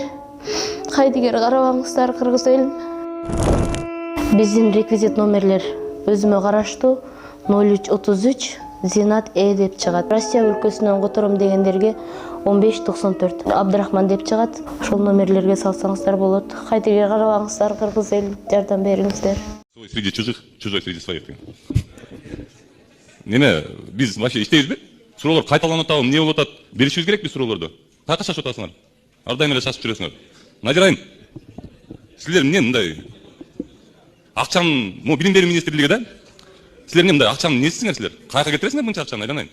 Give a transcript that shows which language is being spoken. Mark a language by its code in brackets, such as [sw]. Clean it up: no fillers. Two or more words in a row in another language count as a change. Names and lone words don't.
[ky] Кайдыгер карабаңыздар, кыргыз элим. Биздин реквизит номерлер өзүмө караштуу 0333 Зинат деп чыгат. Россия өлкөсүнөн котором дегендерге 1594 Абдрахман деп чыгат. Ошол номерлерге салсаңыздар болот. Кайдыгер карабаңыздар, кыргыз элим, жардам бериңиздер. [ru] Свой среди чужих, чужой среди своих. [ky] Неме, биз вообще иштейбизби? Суроолор кайталанып атабы, эмне болуп атат? Беришибиз керек биз суроолорду. Кайка шашып атасыңар? Ар дайым эле шашып жүрөсүңөр. Надир айым, силер эмне мындай акчанын, билим берүү министрлиги да? Силер эмне мындай акчанын несисиңер силер? Кайка кетиресиңер мынча акчаны, айланайын.